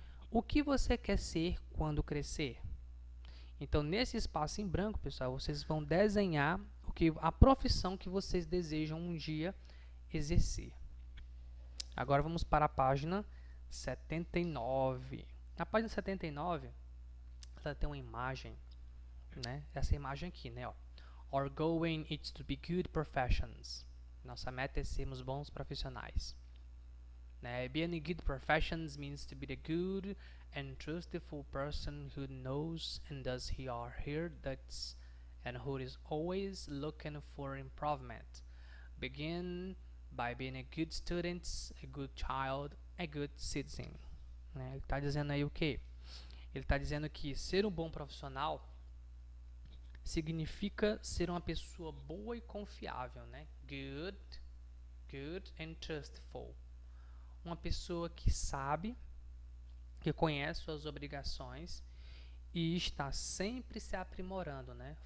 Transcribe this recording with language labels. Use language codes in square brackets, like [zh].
[pt] O que você quer ser quando crescer? Então, nesse espaço em branco, pessoal, vocês vão desenhar a profissão que vocês desejam um dia exercer. Agora vamos para a página 79. Na página 79, ela tem uma imagem, né? Essa imagem aqui, né? Ó. [en] Our goal is to be good professions. [pt] Nossa meta é sermos bons profissionais. Né? [en] Being a good professions means to be the good and trustful person who knows and does he or her duties and who is always looking for improvement. Begin by being a good student, a good child, a good citizen. [pt] Né? Ele está dizendo aí o quê? Ele está dizendo que ser um bom profissional significa ser uma pessoa boa e confiável, né? [en] Good and trustful. [pt] Uma pessoa que sabe, que conhece suas obrigações e está sempre se aprimorando, né?